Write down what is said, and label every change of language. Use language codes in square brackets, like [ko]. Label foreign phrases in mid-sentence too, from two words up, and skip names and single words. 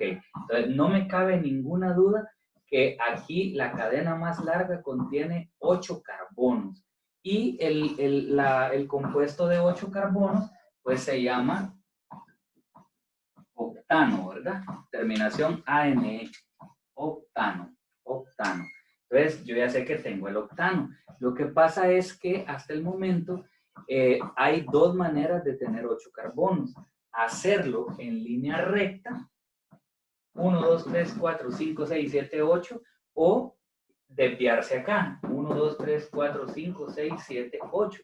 [es] Entonces, no me cabe ninguna duda que aquí la cadena más larga contiene 8 carbonos. Y el compuesto de 8 carbonos, pues se llama octano, ¿verdad? Terminación ANE. Octano. Octano. Entonces, yo ya sé que tengo el octano. Lo que pasa es que hasta el momento hay dos maneras de tener 8 carbonos. Hacerlo en línea recta, 1, 2, 3, 4, 5, 6, 7, 8, o desviarse acá, 1, 2, 3, 4, 5, 6, 7, 8.